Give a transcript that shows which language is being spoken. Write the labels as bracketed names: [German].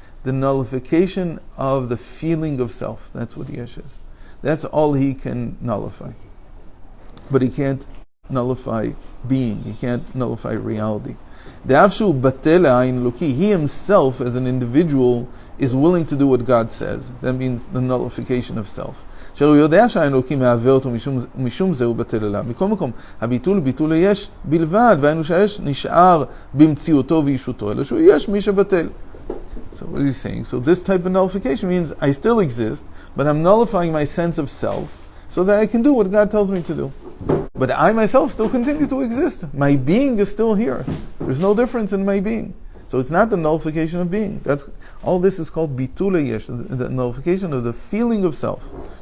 [English] The nullification of the feeling of self. That's what yesh is. That's all he can nullify. But he can't nullify being. He can't nullify reality. He himself, as an individual, is willing to do what God says. That means the nullification of self. [Hebrew] שהוא יודע שהעין אלוקי מהווה אותו משום זה הוא בטל אליו. מכל מקום, הביטול ביטול היש בלבד, והיינו שהיש נשאר במציאותו וישותו, אלא שהוא יש מי שבטל. [English] So what is he saying? So this type of nullification means I still exist, but I'm nullifying my sense of self so that I can do what God tells me to do. But I myself still continue to exist. My being is still here. There's no difference in my being. So it's not the nullification of being. All this is called bitul yesh, the nullification of the feeling of self.